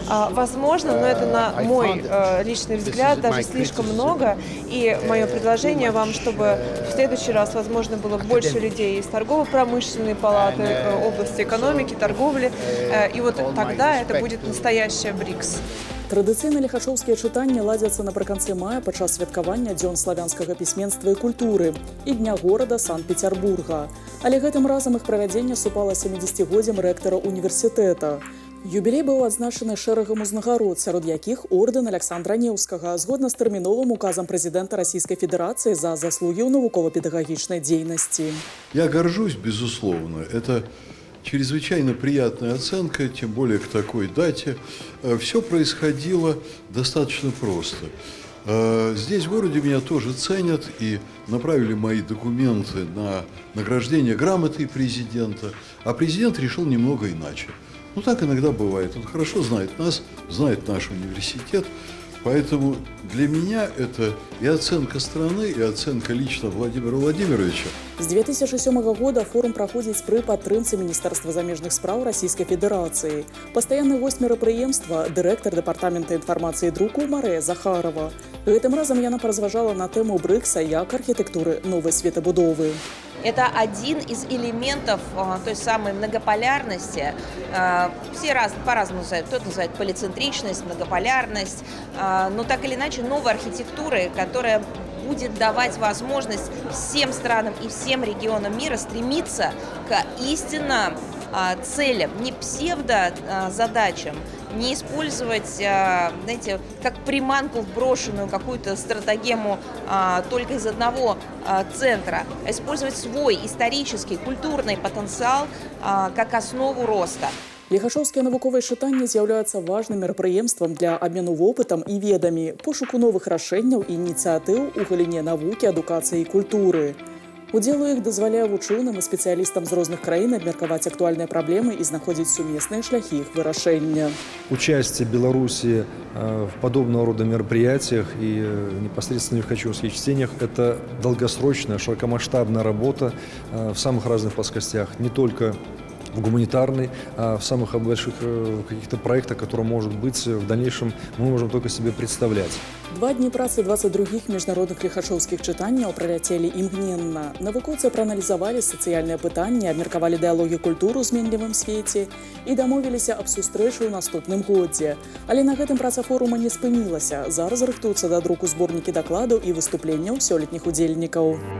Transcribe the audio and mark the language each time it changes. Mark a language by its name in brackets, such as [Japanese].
[Russian] Возможно, но это на мой личный взгляд даже слишком много. И мое предложение вам, чтобы в следующий раз, возможно, было больше людей из торгово-промышленной палаты, области экономики, торговли. И вот тогда это будет настоящая БРИКС. [Belarusian] Традыцыйна лихачоўскія чытанні ладзяцца напрыканцы мая падчас святкавання Дзён славянскага пісьменства і культуры і Дня горада Санкт-Петербурга. Але гэтым разам іх правядзенне супала 70-годдзям рэктара універсітэта. Юбілей быў адзначаны шэрагам узнагарод, сярод якіх ордэн Александра Неўскага, згодна з тэрміновым указам прэзідэнта [Russian] Российской Федерации [Belarusian] за заслугі ў навукова-педагагічнай дзейнасці. [Russian] Я горжусь, безусловно. Это чрезвычайно приятная оценка, тем более к такой дате. Все происходило достаточно просто. Здесь в городе меня тоже ценят и направили мои документы на награждение грамотой президента, а президент решил немного иначе. Ну так иногда бывает. Он хорошо знает нас, знает наш университет. Поэтому для меня это и оценка страны, и оценка лично Владимира Владимировича. [Belarusian] З 2007 года форум праходзіць пры падтрымцы Міністэрства замежных спраў [Russian] Российской Федерации. [Belarusian] Пастаянны госць мерапрыемства – дырэктар дэпартамента [Russian] информации и [Belarusian] друку Марыя Захарова. Гэтым разам яна паразважала на тэму БРИКСа як архітэктуры новай светабудовы. [Russian] Это один из элементов той самой многополярности. Все по-разному называют. Кто-то называет полицентричность, многополярность. Но так или иначе новой архитектуры, которая будет давать возможность всем странам и всем регионам мира стремиться к истинным целям, не псевдозадачам, не использовать, знаете, как приманку в брошенную какую-то стратегему только из одного центра, а использовать свой исторический, культурный потенциал как основу роста. [Belarusian] Лихачоўскія навуковыя чытанні з'яўляюцца важным мерапрыемствам для абмену вопытам і ведамі, пошуку новых рашэнняў і ініцыятыў у галіне навукі, адукацыі і культуры. Удзел у іх дазваляе вучоным і спецыялістам з розных краін абмеркаваць актуальныя праблемы і знаходзіць сумесныя шляхі іх вырашэння. [Russian] Участие Беларуси в подобного рода мероприятиях и непосредственно в хачевских чтениях – это долгосрочная, широкомасштабная работа в самых разных плоскостях, не только в гуманитарной, а в самых больших каких-то проектах, которые, может быть, в дальнейшем мы можем только себе представлять. [Belarusian] 2 дні працы 22 міжнародных ліхачоўскіх чытанняў праляцелі імгненна. Навукоўцы прааналізавалі сацыяльныя пытанні, абмеркавалі дыялогі культуру ў зменлівым свеце і дамовіліся аб сустрэчы ў наступным годзе. Але на гэтым праца форума не спынілася. Зараз рыхтуюцца да друку зборнікі дакладаў і выступленняў сёлетніх удзельнікаў.